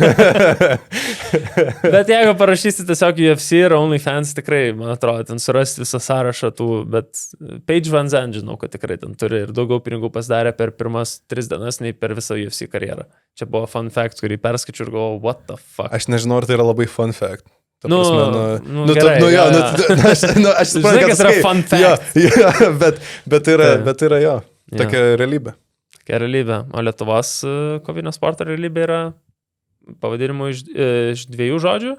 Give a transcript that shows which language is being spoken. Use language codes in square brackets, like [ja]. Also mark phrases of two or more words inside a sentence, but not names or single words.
[lt] Bet jeigu parašysi tiesiog UFC ir OnlyFans, tikrai, man atrodo, ten surasti visą sąrašą tų, bet Paige Van Zandt, žinau, kad tikrai ten turi ir daugiau pinigų pasidarė per pirmas 3 dienas, nei per visą UFC karjerą. Čia buvo [en] fun fact, [lt] kurį perskaičiu ir galvoju, [en] what the fuck. [lt] Aš nežinau, ar tai yra labai [en] fun fact. [lt] Gerai. Aš suprantu, kad [en] yra fun fact. [lt] Bet tai yra jo, tokia realybė. Tokia realybė. O Lietuvos kovinio sporto realybė yra pavadinimu iš 2 žodžių.